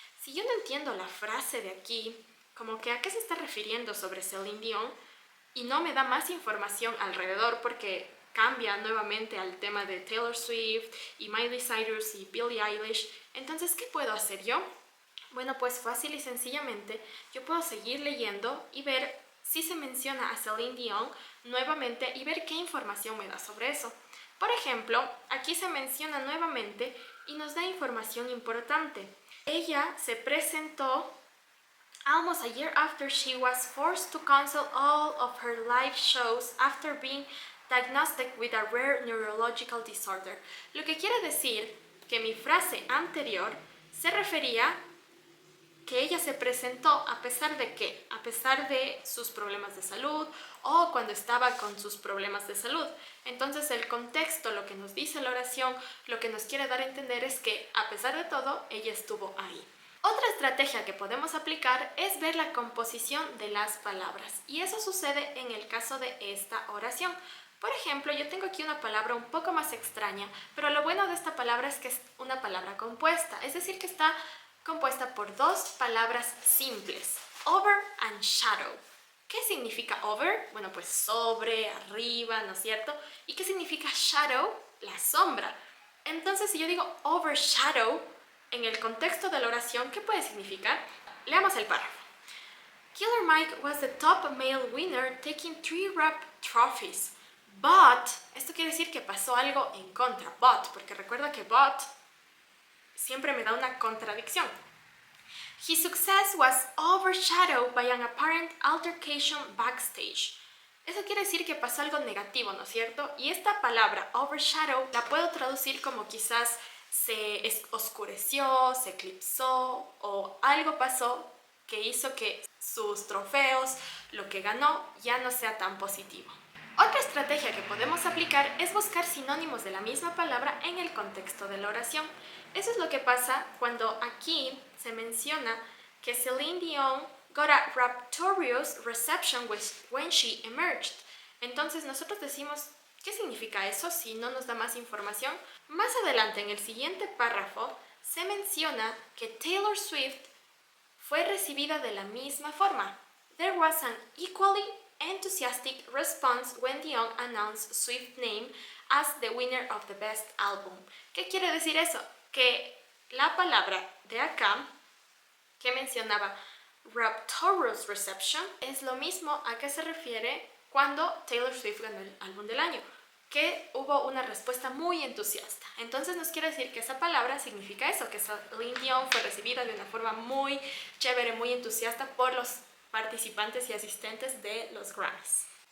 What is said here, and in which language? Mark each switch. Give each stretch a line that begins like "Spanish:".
Spanish: Si yo no entiendo la frase de aquí, como que a qué se está refiriendo sobre Celine Dion y no me da más información alrededor porque cambia nuevamente al tema de Taylor Swift y Miley Cyrus y Billie Eilish, entonces ¿qué puedo hacer yo? Bueno, pues fácil y sencillamente yo puedo seguir leyendo y ver si se menciona a Celine Dion nuevamente y ver qué información me da sobre eso. Por ejemplo, aquí se menciona nuevamente y nos da información importante. Ella se presentó
English: almost a year after she was forced to cancel all of her live shows after being diagnosed with a rare neurological disorder.
Spanish: Lo que quiere decir que mi frase anterior se refería que ella se presentó a pesar de qué, a pesar de sus problemas de salud o cuando estaba con sus problemas de salud. Entonces el contexto, lo que nos dice la oración, lo que nos quiere dar a entender es que a pesar de todo, ella estuvo ahí. Otra estrategia que podemos aplicar es ver la composición de las palabras y eso sucede en el caso de esta oración. Por ejemplo, yo tengo aquí una palabra un poco más extraña, pero lo bueno de esta palabra es que es una palabra compuesta, es decir, que está compuesta por 2 palabras simples, over and shadow. ¿Qué significa over? Bueno, pues sobre, arriba, ¿no es cierto? ¿Y qué significa shadow? La sombra. Entonces, si yo digo overshadow, en el contexto de la oración, ¿qué puede significar? Leamos el párrafo.
English: Killer Mike was the top male winner, taking 3 rap trophies.
Spanish: But, esto quiere decir que pasó algo en contra. But, porque recuerda que but siempre me da una contradicción.
English: His success was overshadowed by an apparent altercation backstage.
Spanish: Eso quiere decir que pasó algo negativo, ¿no es cierto? Y esta palabra overshadow la puedo traducir como quizás oscureció, se eclipsó o algo pasó que hizo que sus trofeos, lo que ganó, ya no sea tan positivo. Otra estrategia que podemos aplicar es buscar sinónimos de la misma palabra en el contexto de la oración. Eso es lo que pasa cuando aquí se menciona que Celine Dion
English: got a rapturous reception when she emerged.
Spanish: Entonces nosotros decimos, ¿qué significa eso si no nos da más información? Más adelante en el siguiente párrafo se menciona que Taylor Swift fue recibida de la misma forma.
English: There was an equally enthusiastic response when Dion announced Swift's name as the winner of the best album.
Spanish: ¿Qué quiere decir eso? Que la palabra de acá, que mencionaba rapturous reception, es lo mismo a que se refiere cuando Taylor Swift ganó el álbum del año, que hubo una respuesta muy entusiasta. Entonces nos quiere decir que esa palabra significa eso, que Celine Dion fue recibida de una forma muy chévere, muy entusiasta por los participantes y asistentes de los Grammys.